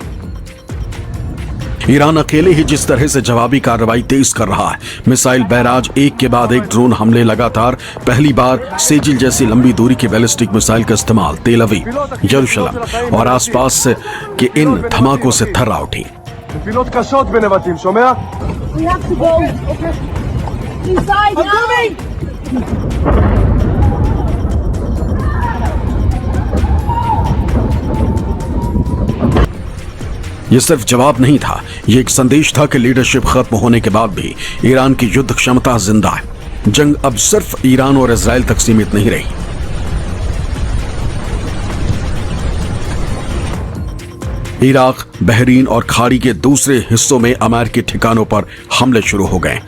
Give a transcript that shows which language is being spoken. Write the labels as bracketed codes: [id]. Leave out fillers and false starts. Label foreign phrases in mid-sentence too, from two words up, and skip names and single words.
[hi] ईरान अकेले ही जिस तरह से जवाबी कार्रवाई तेज कर रहा है, [en] missile barrage [hi] एक के बाद एक ड्रोन हमले लगातार, पहली बार सेजिल जैसी लंबी दूरी की [en] ballistic missile [hi] का इस्तेमाल, तेल अवीव, यरूशलेम और आसपास के इन धमाकों से थर्रा उठी। [he] נפילות קשות בנבטים, שומע? [en] We have to go. Okay. Inside now. [hi] यह सिर्फ जवाब नहीं था, यह एक संदेश था कि लीडरशिप खत्म होने के बाद भी ईरान की युद्ध क्षमता जिंदा है। जंग अब सिर्फ ईरान और इजराइल तक सीमित नहीं रही। इराक, बहरीन और खाड़ी के दूसरे हिस्सों में अमेरिकी ठिकानों पर हमले शुरू हो गए।